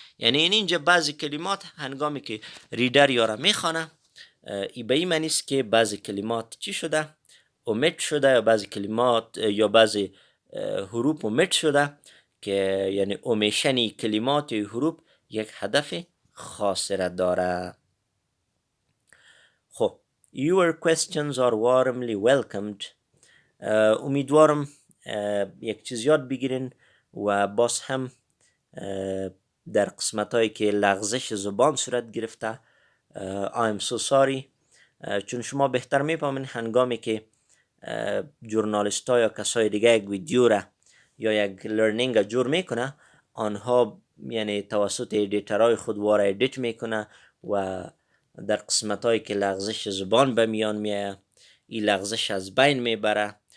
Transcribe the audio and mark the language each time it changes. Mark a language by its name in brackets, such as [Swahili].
[Persian] یعنی اینجا بعضی کلمات هنگامی که ریدر یارا میخوانه به این معنی است که بعضی کلمات چی شده؟ اومت شده، یا بعضی کلمات یا بعضی حروف اومت شده که یعنی اومیشن کلمات یا حروف یک هدف خاص را داره. [English] خب your questions are warmly welcomed. [Persian] امیدوارم یک چیز یاد بگیرین و باز هم در قسمت هایی که لغزش زبان صورت گرفته [English] I'm so sorry. [Persian] چون شما بهتر میفهمین هنگامی که جورنالیست ها یا کسای دیگه یک ویدیو را یا یک لرنینگ جور میکنه، آنها یعنی توسط ایدیترهای خود واره ایدیت میکنه و در قسمت هایی که لغزش زبان به میان میایه این لغزش از بین میبره.